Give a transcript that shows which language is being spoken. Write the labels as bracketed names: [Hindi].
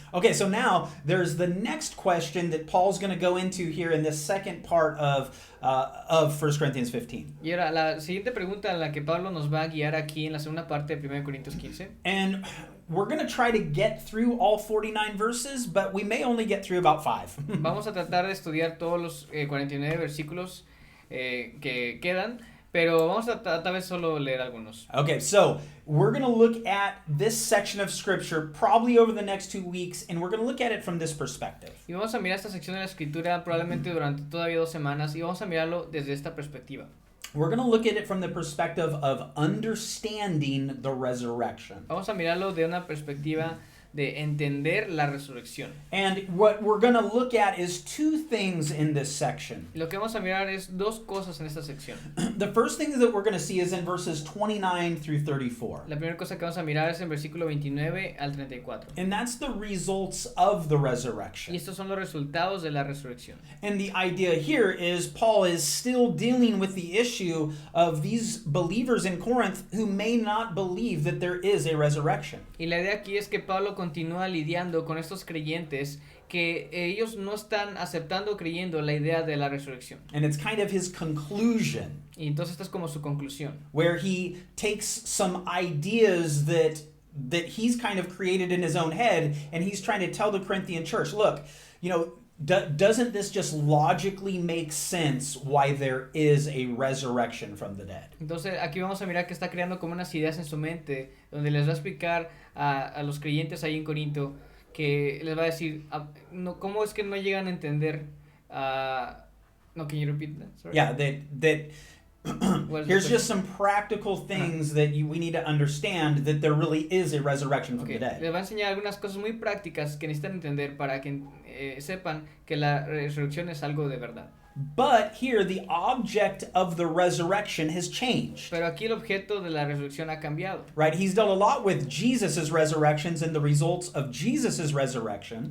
[English] Okay, so now there's the next question that Paul's going to go into here in this second part of 1 Corinthians 15. [Spanish] Y ahora, la siguiente pregunta a la que Pablo nos va a guiar aquí en la segunda parte de 1 Corintios 15. [English] And we're going to try to get through all 49 verses, but we may only get through about 5. [Spanish] Vamos a tratar de estudiar todos los 49 versículos que quedan, pero vamos a tal vez solo leer algunos. [English] Okay, so we're going to look at this section of scripture probably over the next 2 weeks, and we're going to look at it from this perspective. [Spanish] Y vamos a mirar esta sección de la escritura probablemente durante todavía 2 semanas y vamos a mirarlo desde esta perspectiva. [English] We're going to look at it from the perspective of understanding the resurrection. [Spanish] Vamos a mirarlo de una perspectiva de entender la resurrección. [English] And what we're going to look at is 2 things in this section. [Spanish] Y lo que vamos a mirar es 2 cosas en esta sección. [English] The first thing that we're going to see is in verses 29 through 34. [Spanish] La primera cosa que vamos a mirar es en versículo 29 al 34. [English] And that's the results of the [Spanish] Y [English] resurrection. [Spanish] estos son los resultados de la resurrección. [English] And the idea here is Paul is still dealing with the issue of these believers in Corinth who may not believe that there is a resurrection. [Spanish] Y la idea aquí es que Pablo continúa lidiando con estos creyentes que ellos no están aceptando o creyendo la idea de la resurrección. [English] And it's kind of his conclusion, [Spanish] Y entonces esta es como su conclusión. [English] where he takes some ideas that he's kind of created in his own head, and he's trying to tell the Corinthian church, look, you know, doesn't this just logically make sense why there is a resurrection from the dead? [Spanish] Entonces aquí vamos a mirar que está creando como unas ideas en su mente donde les va a explicar a los creyentes ahí en Corinto que les va a decir no, ¿cómo es que no llegan a entender? [English] No, can you repeat that? Sorry. Yeah, that here's just some practical things that we need to understand, that there really is a resurrection from Okay. the dead. [Spanish] Les va a enseñar algunas cosas muy prácticas que necesitan entender para que sepan que la resurrección es algo de verdad. [English] But here, the object of the resurrection has changed. [Spanish] Pero aquí el objeto de la resurrección ha cambiado. [English] Right? He's dealt a lot with Jesus' resurrections and the results of Jesus' resurrection.